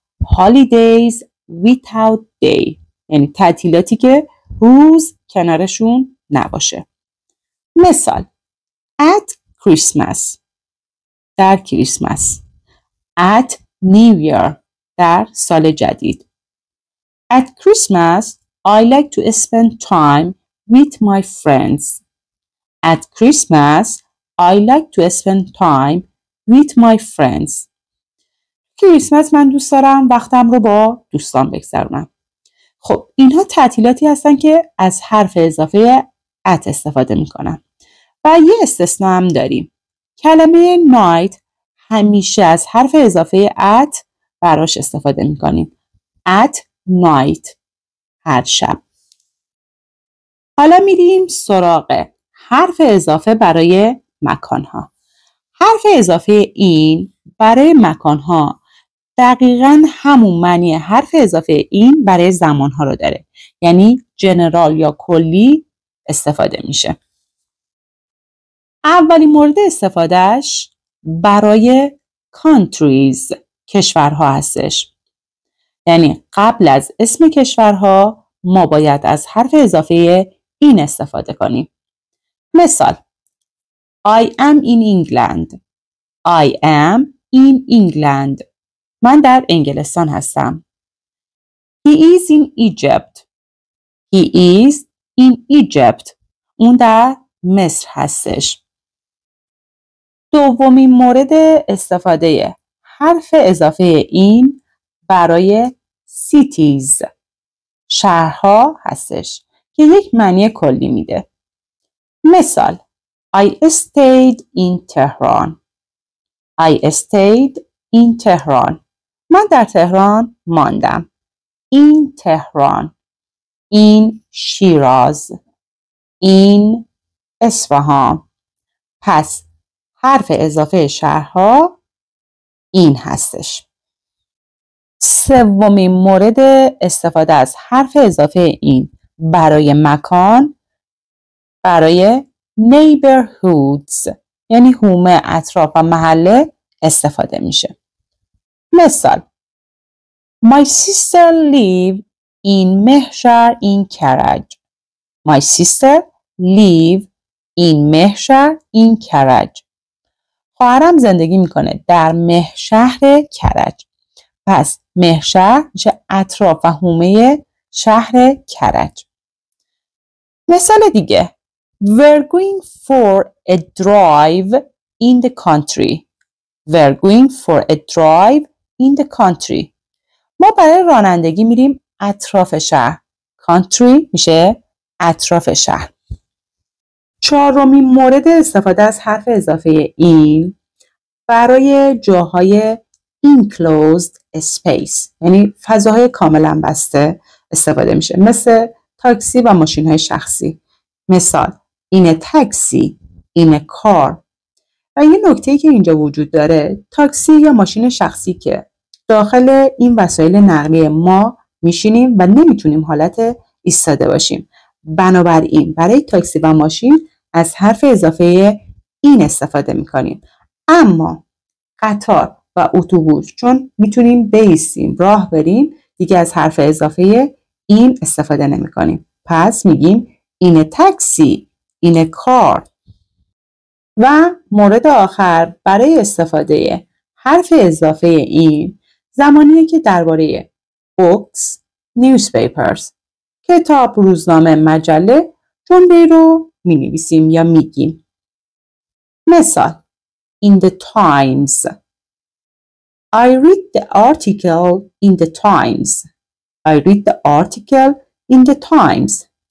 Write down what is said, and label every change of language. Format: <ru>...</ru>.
<en>Holidays without day،</en> <fa>یعنی تعطیلاتی که روز کنارشون نباشه. مثال</fa> <en>at Christmas،</en> <fa>در کریسمس.</fa> <en>at New Year،</en> <fa>در سال جدید.</fa> <en>At Christmas I like to spend time with my friends. At Christmas I like to spend time with my friends.</en> <fa>کریسمس من دوست دارم وقتم رو با دوستان بگذرونم. خب اینها تعطیلاتی هستن که از حرف اضافه at استفاده میکنن. و یه استثنا هم داریم. کلمه night همیشه از حرف اضافه at براش استفاده میکنیم.</fa> <en>at night،</en> <fa>هر شب. حالا میریم سراغ حرف اضافه برای مکانها. حرف اضافه این برای مکانها دقیقاً همون معنی حرف اضافه این برای زمانها رو داره. یعنی جنرال یا کلی استفاده میشه. اولین مورد استفادهش برای countries، کشورها هستش. یعنی قبل از اسم کشورها ما باید از حرف اضافه این استفاده کنیم.</fa> <en>مثال I am in England. I am in England.</en> <fa>من در انگلستان هستم.</fa> <en>He is in Egypt. He is in Egypt.</en> <fa>اون در مصر هستش. دومین مورد استفاده حرف اضافه این برای cities، شهرها هستش که یک معنی کلی میده.</fa> <en>مثال I stayed in Tehran. I stayed in Tehran.</en> <fa>من در تهران ماندم.</fa> <en>In Tehran. in Shiraz. in Isfahan.</en> <fa>پس حرف اضافه شهرها این هستش. سومین مورد استفاده از حرف اضافه این برای مکان برای neighborhoods، یعنی حومه، اطراف و محله استفاده میشه.</fa> <en>مثال My sister live in Mehshar in Karaj. My sister live in Mehshar in Karaj.</en> <fa>خواهرم زندگی میکنه در مهشهر کرج. پس مهشهر میشه اطراف و حومه شهر کرج. مثال دیگه</fa> <en>We're going for a drive in the country. We're going for a drive in the country.</en> <fa>ما برای رانندگی میریم اطراف شهر. Country میشه اطراف شهر. چهارمین مورد استفاده از حرف اضافه این برای جاهای</fa> <en>enclosed space،</en> <fa>یعنی فضاهای کاملا بسته استفاده میشه، مثل تاکسی و ماشین‌های شخصی.</fa> <en>مثال in a taxi, in a car.</en> <fa>و یه نکته‌ای که اینجا وجود داره، تاکسی یا ماشین شخصی که داخل این وسایل نقلیه ما میشینیم و نمیتونیم حالت ایستاده باشیم. بنابراین برای تاکسی و ماشین از حرف اضافه این استفاده میکنیم. اما قطار و اتوبوس چون میتونیم بایستیم راه بریم دیگه از حرف اضافه این استفاده نمیکنیم. پس میگیم</fa> <en>in a taxi, in a car.</en> <fa>و مورد آخر برای استفاده حرف اضافه این زمانیه که درباره</fa> <en>books, newspapers،</en> <fa>کتاب، روزنامه، مجله جمله رو می‌نویسیم یا میگیم.</fa> <en>مثال in the Times. I read the article in the Times. I read the article in the Times.</en>